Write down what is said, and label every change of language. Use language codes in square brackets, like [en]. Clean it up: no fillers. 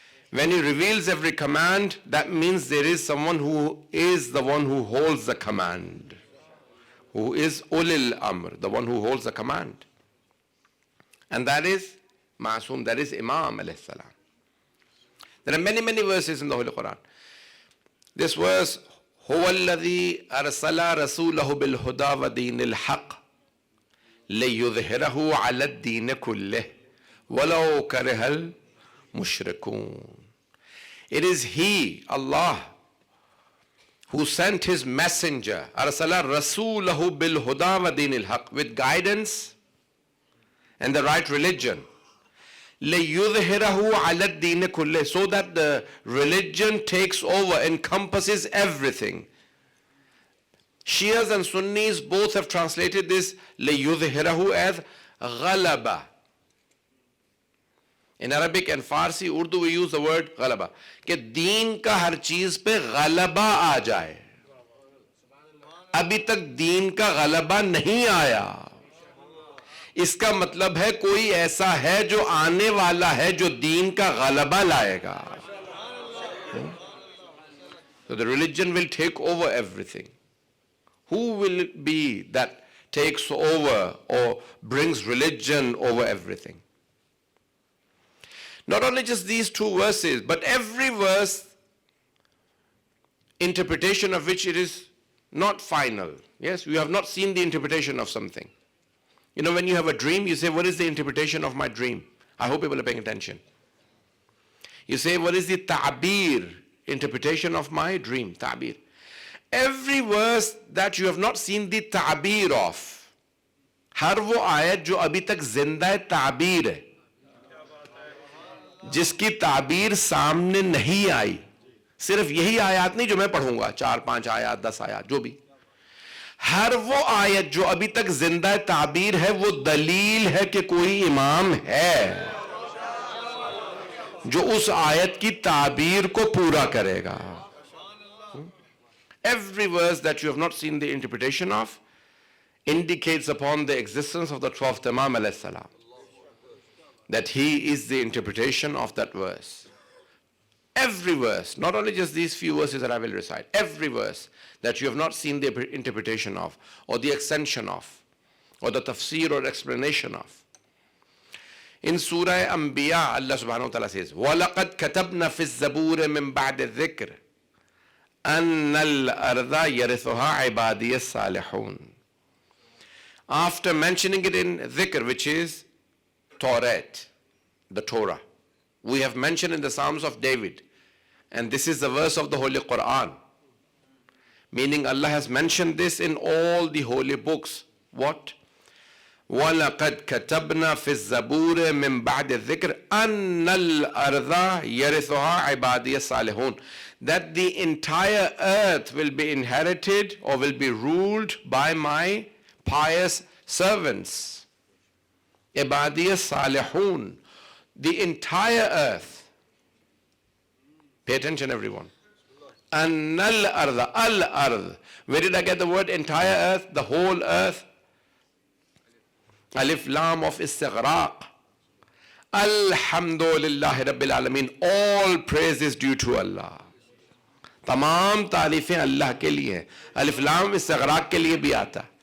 [en] When He reveals every command, that means there is someone who is the one who holds the command, who is ulil amr, the one who holds the command. And that is Ma'soom, that is Imam alayhi salam. There are many, many verses in the Holy Quran. This verse, [ar] هُوَ الَّذِي أَرْسَلَ رَسُولَهُ بِالْهُدَى وَدِينِ الْحَقِّ لِيُظْهِرَهُ عَلَى الدِّينِ كُلِّهِ وَلَوْ كَرِهَ الْمُشْرِكُونَ. [en] It is He, Allah, who sent His messenger, [ar] أَرْسَلَ رَسُولَهُ بِالْهُدَى وَدِينِ الْحَقِّ, [en] with guidance and the right religion. [ar] لِيُظْهِرَهُ عَلَى الدِّينِ كُلِّهِ, [en] so that the religion takes over, encompasses everything. Shias and Sunnis both have translated this لِيُظْهِرَهُ as غَلَبَ. In Arabic and Farsi, Urdu, we use the word غَلَبَ, [ur] کہ دین کا ہر چیز پہ غلبہ آ جائے. ابھی تک دین کا غلبہ نہیں آیا. اس کا مطلب ہے کوئی ایسا ہے جو آنے والا ہے جو دین کا غلبہ لائے گا. [en] So the religion will take over everything. Who will it be that takes over or brings religion over everything? Not only just these two verses, but every verse, interpretation of which it is not final. Yes, you have not seen the interpretation of something. You know, when you have a dream, you say, what is the interpretation of my dream? I hope people are paying attention. You say, what is the ta'bir, interpretation of my dream? Ta'bir. Every verse that you have not seen the ta'bir of, [ur] ہر وہ آیت جو ابھی تک زندہ تعبیر ہے, جس کی تعبیر سامنے نہیں آئی, صرف یہی آیات نہیں جو میں پڑھوں گا, 4-5 آیات, 10 آیات, جو بھی, ہر وہ آیت جو ابھی تک زندہ تعبیر ہے, وہ دلیل ہے کہ کوئی امام ہے جو اس آیت کی تعبیر کو پورا کرے گا. [en] Every verse that you have not seen the interpretation of indicates upon the existence of the 12th Imam alayhi salam, that he is the interpretation of that verse. Every verse, not only just these few verses that I will recite, every verse that you have not seen the interpretation of, or the extension of, or the tafsir or explanation of. In Surah Anbiya, Allah subhanahu wa ta'ala says, [ar] وَلَقَدْ كَتَبْنَا فِي الزَّبُورِ مِن بَعْدِ الذِّكْرِ أَنَّ الْأَرْضَ يَرِثُهَا عِبَادِيَ الصَّالِحُونَ. [en] After mentioning it in dhikr, which is Torah, the Torah, we have mentioned in the Psalms of David, and this is the verse of the Holy Quran, meaning Allah has mentioned this in all the holy books. What? [ar] وَلَقَدْ كَتَبْنَا فِي الزَّبُورِ مِن بَعْدِ الذِّكْرِ أَنَّ الْأَرْضَ يَرِثُهَا عِبَادِيَ الصَّالِحُونَ, [en] that the entire earth will be inherited or will be ruled by my pious servants. [ar] عِبَادِيَ الصَّالِحُونَ, [en] the entire earth. Pay attention, everyone. [ar] أَنَّ الْأَرْضَ, al-ard. [en] Where did I get the word entire earth? The whole earth. Alif Lam of Istighraq. [ar] Alhamdulillahi Rabbil Alameen. [en] All praise is due to Allah. [ur] تمام تعریفیں اللہ کے لیے ہیں. Alif Lam Istighraq کے لیے بھی آتا.